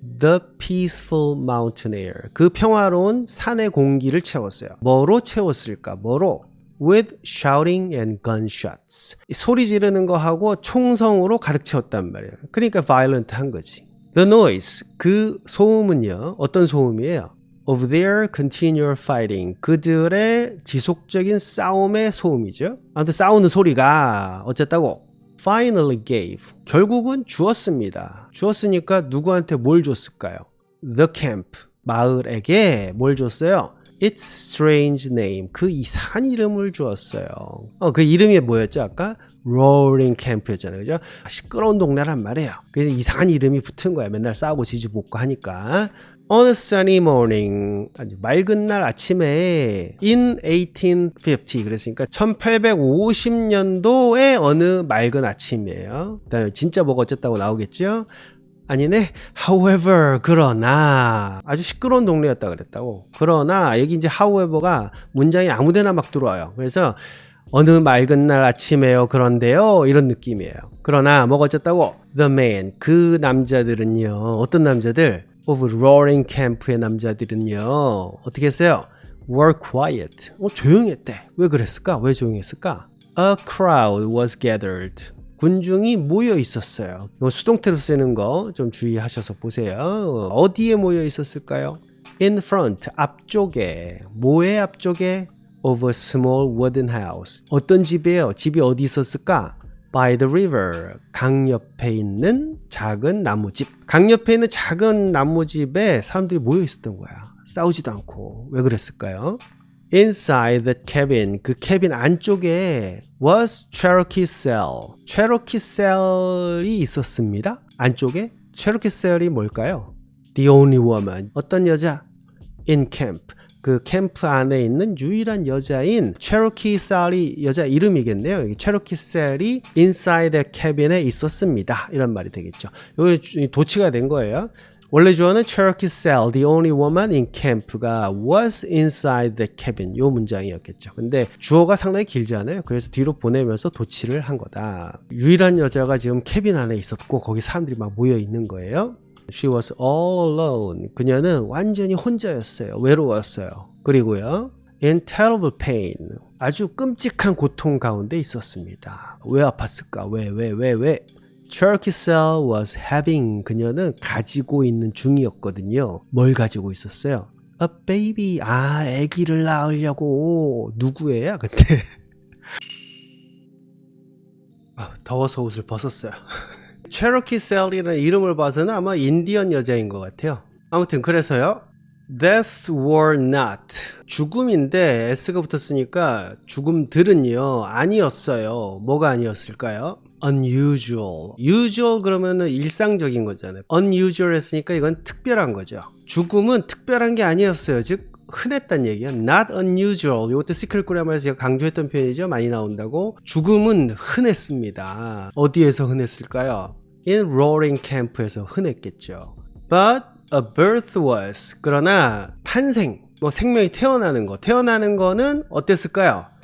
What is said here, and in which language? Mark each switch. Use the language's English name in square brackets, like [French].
[English] The peaceful mountain air. [Korean] 그 평화로운 산의 공기를 채웠어요. 뭐로 채웠을까? 뭐로? [English] With shouting and gunshots. [Korean] 소리 지르는 거 하고 총성으로 가득 채웠단 말이에요. 그러니까 violent 한 거지. [English] The noise. [Korean] 그 소음은요. 어떤 소음이에요? [English] Of their continual fighting. [Korean] 그들의 지속적인 싸움의 소음이죠. 아무튼 싸우는 소리가 어쨌다고? [English] Finally gave. [Korean] 결국은 주었습니다. 주었으니까 누구한테 뭘 줬을까요? [English] The camp. [Korean] 마을에게 뭘 줬어요? [English] Its strange name. [Korean] 그 이상한 이름을 주었어요. 그 이름이 뭐였죠? 아까? Roaring Camp였잖아요. 그죠? 시끄러운 동네란 말이에요. 그래서 이상한 이름이 붙은 거야. 맨날 싸우고 지지볶고 하니까. [English] On a sunny morning, [Korean] 아주 맑은 날 아침에 in 1850, 그랬으니까 1850년도의 어느 맑은 아침이에요. 그다음에 진짜 뭐가 어쨌다고 나오겠죠? 아니네. However, 그러나 아주 시끄러운 동네였다 그랬다고. 그러나 여기 이제 however가 문장이 아무데나 막 들어와요. 그래서 어느 맑은 날 아침에요. 그런데요. 이런 느낌이에요. 그러나 뭐가 어쨌다고? [English] The man, [Korean] 그 남자들은요. 어떤 남자들? [English] Of roaring camp [Korean] 의 남자들은요. 어떻게 했어요? [English] Were quiet. [Korean] 조용했대. 왜 그랬을까? 왜 조용했을까? [English] A crowd was gathered. [Korean] 군중이 모여 있었어요. 수동태로 쓰는 거 좀 주의하셔서 보세요. 어디에 모여 있었을까요? [English] In front, [Korean] 앞쪽에. 뭐의 앞쪽에? [English] Of a small wooden house. [Korean] 어떤 집이에요? 집이 어디 있었을까? [English] By the river. [Korean] 강 옆에 있는 작은 나무집. 강 옆에 있는 작은 나무집에 사람들이 모여 있었던 거야. 싸우지도 않고. 왜 그랬을까요? [English] Inside the cabin. [Korean] 그 캐빈 안쪽에 was Cherokee cell. Cherokee cell이 있었습니다. 안쪽에 Cherokee cell이 뭘까요? [English] The only woman. [Korean] 어떤 여자? [English] In camp. [Korean] 그 캠프 안에 있는 유일한 여자인 Cherokee cell이 여자 이름이겠네요. Cherokee cell이 [English] inside the cabin [Korean] 에 있었습니다. 이런 말이 되겠죠. 여기 도치가 된 거예요. 원래 주어는 Cherokee Sal, [English] the only woman in camp [Korean] 가 [English] was inside the cabin. [Korean] 요 문장이었겠죠. 근데 주어가 상당히 길지 않아요. 그래서 뒤로 보내면서 도치를 한 거다. 유일한 여자가 지금 캐빈 안에 있었고 거기 사람들이 막 모여 있는 거예요. [English] She was all alone. [Korean] 그녀는 완전히 혼자였어요. 외로웠어요. 그리고요. [English] In terrible pain. [Korean] 아주 끔찍한 고통 가운데 있었습니다. 왜 아팠을까? 왜? [English] Cherokee Sal was having. [Korean] 그녀는 가지고 있는 중이었거든요. 뭘 가지고 있었어요? [English] A baby. [Korean] 아기를 낳으려고. 누구예요? 그때. 더워서 옷을 벗었어요. Cherokee Sal이라는 이름을 봐서는 아마 인디언 여자인 것 같아요. 아무튼 그래서요. [English] Death were not. [Korean] 죽음인데 S가 붙었으니까 죽음들은요 아니었어요. 뭐가 아니었을까요? Unusual. Usual 그러면은 일상적인 거잖아요. Unusual 했으니까 이건 특별한 거죠. 죽음은 특별한 게 아니었어요. 즉 흔했단 얘기야. [English] Not unusual. [Korean] 이것도 시크릿 그래머에서 제가 강조했던 표현이죠. 많이 나온다고. 죽음은 흔했습니다. 어디에서 흔했을까요? [English] In roaring camp [Korean] 에서 흔했겠죠. [English] But a birth was. [Korean] 그러나 탄생, 생명이 태어나는 거는 어땠을까요?